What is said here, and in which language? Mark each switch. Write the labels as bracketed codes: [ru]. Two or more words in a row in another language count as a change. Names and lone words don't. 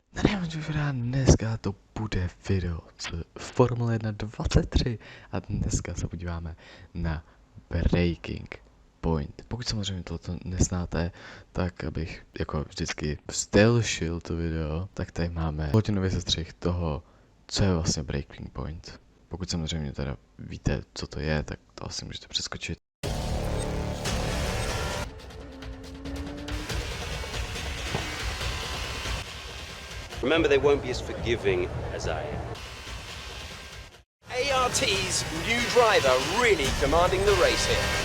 [cs] Dneska to bude video z Formule 1 23 a dneska se podíváme na Breaking Point. Pokud samozřejmě toto neznáte, tak abych jako vždycky stelšil to video, tak tady máme hodinový sestřih toho, co je vlastně Breaking Point. Pokud samozřejmě teda víte, co to je, tak to asi můžete přeskočit. [en] Remember, they won't be as forgiving as I am. ART's new driver really commanding the race here.